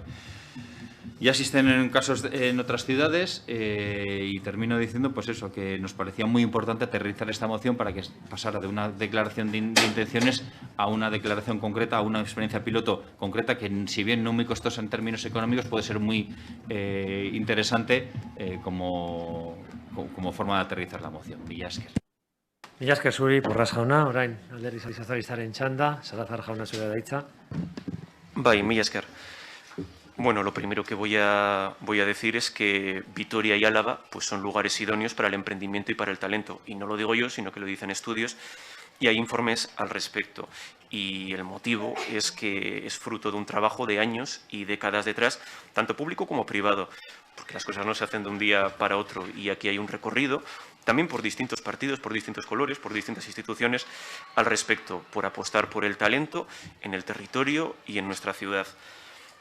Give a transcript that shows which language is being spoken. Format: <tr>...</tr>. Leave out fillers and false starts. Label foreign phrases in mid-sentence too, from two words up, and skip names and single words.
<es>Ya existen casos en otras ciudades y termino diciendo pues eso, que nos parecía muy importante aterrizar esta moción para que pasara de una declaración de intenciones a una declaración concreta, a una experiencia piloto concreta que, si bien no muy costosa en términos económicos, puede ser muy interesante como forma de aterrizar la moción.</es> <eu>Mila esker. Mila esker zuri, Porras jauna, orain alderdi sozialistaren txanda, Salazar jauna zurea da hitza. Bai, mila esker.</eu> <es>Bueno, lo primero que voy a decir es que Vitoria y Álava pues son lugares idóneos para el emprendimiento y para el talento. Y no lo digo yo, sino que lo dicen estudios y hay informes al respecto. Y el motivo es que es fruto de un trabajo de años y décadas detrás, tanto público como privado, porque las cosas no se hacen de un día para otro y aquí hay un recorrido, también por distintos partidos, por distintos colores, por distintas instituciones al respecto, por apostar por el talento en el territorio y en nuestra ciudad.</es>